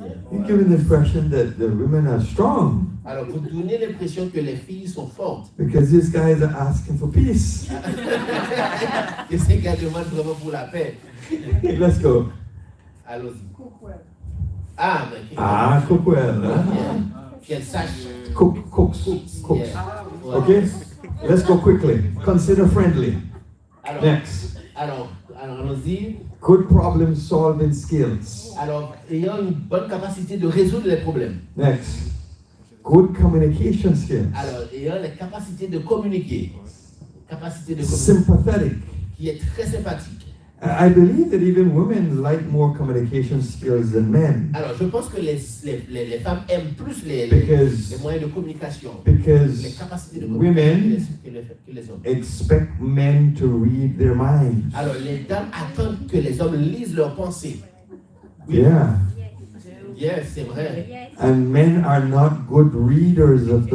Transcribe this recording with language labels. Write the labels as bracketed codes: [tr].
[en] You're giving the impression that the women are strong [fr] Alors, vous donnez l'impression que les filles sont fortes. [en] because these guys are asking for peace. [fr] Et ces gars demandent vraiment pour la paix. [en] Let's go. [fr] Allons-y. [en] Cookwell. [fr] Ah, mais [en] Ah, cook well. Huh? [fr] qu'elle sache. [en] Cooks. Yeah. Ouais. Okay, let's go quickly. Consider friendly. [fr] Alors, [en] Next. [fr] alors, allons-y. [en] Good problem solving skills. [fr] Alors, ayant une bonne capacité de résoudre les problèmes. [en] Next. Good communication skills. [fr] Alors, ayant la capacité de communiquer. Capacité de communiquer. [en] Sympathetic. [fr] Qui est très sympathique. [en] I believe that even women like more communication skills than men [fr] Alors, je pense que les femmes aiment plus les [en] because [fr] moyens de communication. Les capacités de communication [en] women [fr] que les hommes. [en] expect men to read their minds. [fr] Alors, les dames attendent que les hommes lisent leurs pensées. [en] Yeah. [fr] Yes, c'est vrai. [en] And men are not good readers of the